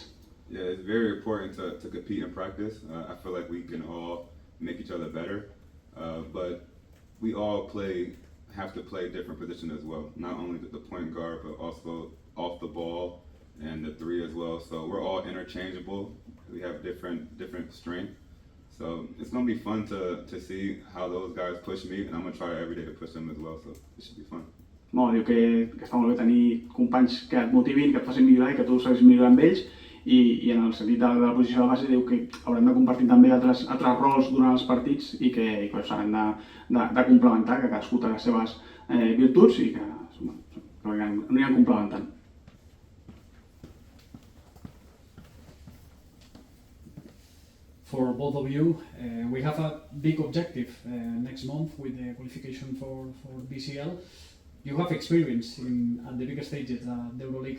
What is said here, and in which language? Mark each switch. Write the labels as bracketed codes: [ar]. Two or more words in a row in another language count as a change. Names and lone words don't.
[en] Yeah, it's very important to compete in practice. I feel like we can all make each other better, but we all have to play different positions as well. Not only the point guard, but also off the ball and the 3 as well. So we're all interchangeable. We have different strength. So it's going to be fun to see how those guys push me, and I'm going to try every day to push them as well, so it should be fun. [ca] Molt, diu que està molt bé tenir companys que et motivin, que et facin millorar i que tu seguis millorant amb ells, i en el sentit de la posició de base diu que haurem de compartir també altres rols durant els partits i que s'hauran de complementar, que cadascú té les seves virtuts i que aniran complementant. [en] For both of you, we have a big objective next month with the qualification for BCL. You have experience at the bigger stages, the EuroLeague.